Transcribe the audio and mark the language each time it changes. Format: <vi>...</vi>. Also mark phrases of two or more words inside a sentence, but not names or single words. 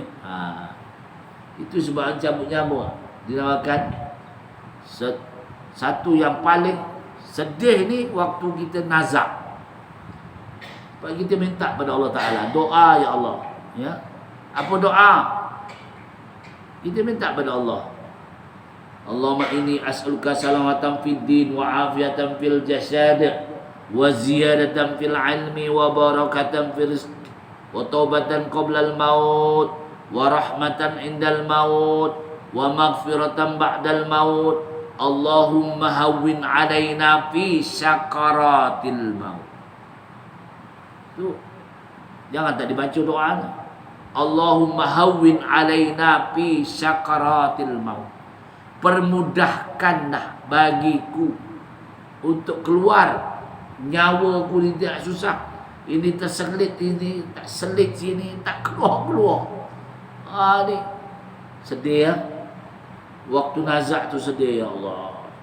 <ms>Itu sebab cabut nyawa dinamakan satu yang paling sedih ni waktu kita nazak. Sebab kita minta pada Allah Ta'ala, doa ya Allah. Ya. Apa doa? Kita minta pada Allah,</ms> <ar>اللهم إني أسألك سلامة في الدين وعافية في الجسد وزيادة في العلم وبركة في الرزق وتوبة قبل الموت ورحمة عند الموت ومغفرة بعد الموت. اللهم هون علينا في سكرات الموت.</ar> <ms>Tu jangan tak dibaca doa ni.</ms> <ar>اللهم هون علينا في سكرات الموت.</ar> <ms>Permudahkanlah bagiku untuk keluar. Nyawa ku ni tak susah. Ini terselit, ini tak selit sini, tak keluar. Ni sedih ya. Waktu nazak tu sedih ya Allah.</ms>